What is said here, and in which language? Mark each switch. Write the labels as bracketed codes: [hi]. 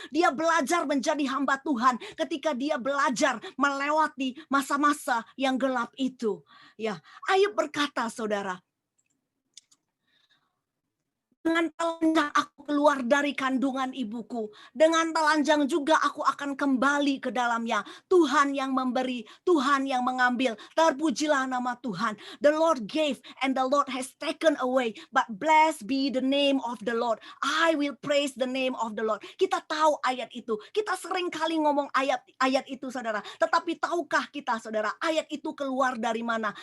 [id] Dia belajar menjadi hamba Tuhan. Ketika dia belajar melewati masa-masa yang gelap itu. Ya, Ayub berkata, saudara, dengan telanjang aku keluar dari kandungan ibuku. Dengan telanjang juga aku akan kembali ke dalamnya. Tuhan yang memberi, Tuhan yang mengambil. Terpujilah nama Tuhan. [en] The Lord gave and the Lord has taken away. But blessed be the name of the Lord. I will praise the name of the Lord. [id] Kita tahu ayat itu. Kita sering kali ngomong ayat itu, saudara. Tetapi tahukah kita, saudara, ayat itu keluar dari mana?